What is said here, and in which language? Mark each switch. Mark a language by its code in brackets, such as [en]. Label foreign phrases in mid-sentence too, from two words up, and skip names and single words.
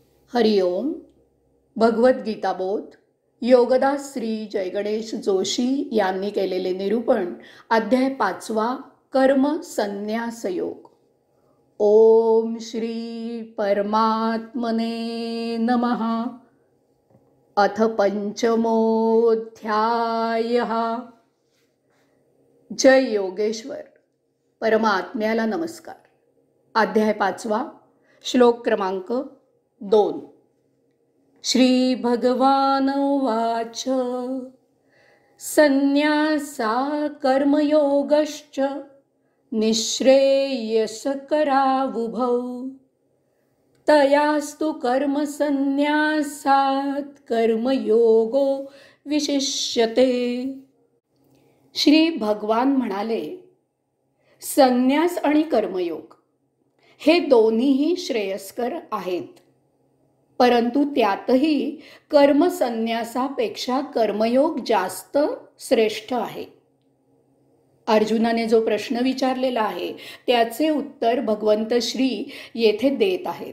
[mr] हरिओम. भगवद्गीता बोध योगदास श्री जयगणेश जोशी यांनी केलेले निरूपण. अध्याय 5. कर्म संन्यास योग. [sa] ओम श्री परमात्मने नमः. अथ पंचमोऽध्यायः. [mr] जय योगेश्वर. परमात्म्याला नमस्कार. अध्याय 5. श्लोक क्रमांक 2. [sa] श्री भगवान उवाच. संन्यासा कर्मयोगश्च निःश्रेयसकरावुभौ तयास्तु कर्मसन्न्यासात् कर्मयोगो विशिष्यते. [mr] श्री भगवान म्हणाले, संन्यास आणि कर्मयोग हे दोन्हीही श्रेयस्कर आहेत, परंतु त्यातही कर्मसन्यासापेक्षा कर्मयोग जास्त श्रेष्ठ आहे. अर्जुनाने जो प्रश्न विचारलेला आहे त्याचे उत्तर भगवंत श्री येथे देत आहेत.